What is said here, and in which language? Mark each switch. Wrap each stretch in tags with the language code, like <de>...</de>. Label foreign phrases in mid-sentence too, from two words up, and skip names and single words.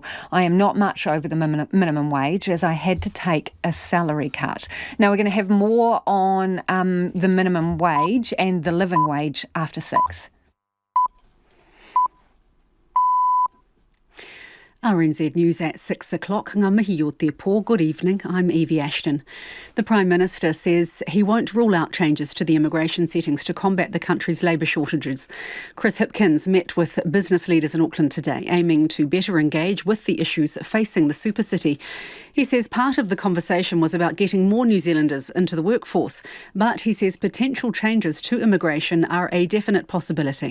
<en>I am not much over the minimum wage as I had to take a salary cut. Now we're going to have more on the minimum wage and the living wage after 6. RNZ News at 6 o'clock.</en> <mi>Ngā mihi o te pō.</mi> <en>Good evening, I'm Evie Ashton. The Prime Minister says he won't rule out changes to the immigration settings to combat the country's labour shortages. Chris Hipkins met with business leaders in Auckland today, aiming to better engage with the issues facing the super city. He says part of the conversation was about getting more New Zealanders into the workforce, but he says potential changes to immigration are a definite possibility.</en>